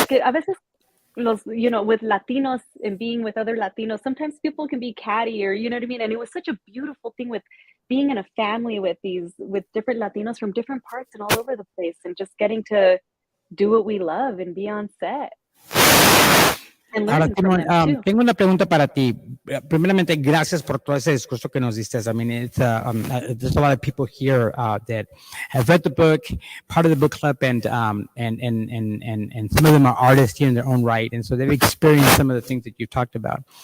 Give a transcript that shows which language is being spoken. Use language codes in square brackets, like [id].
[es] Porque a veces, [en] you know, with Latinos and being with other Latinos, sometimes people can be catty, or, you know what I mean? And it was such a beautiful thing with being in a family with different Latinos from different parts and all over the place, and just getting to do what we love and be on set. [es] Ahora tengo una pregunta para ti. Primeramente, gracias por todo ese discurso que nos diste. [en] I mean, there's a lot of people here that have read the book, part of the book club, and some of them are artists here in their own right, and so they've experienced some of the things that you talked about.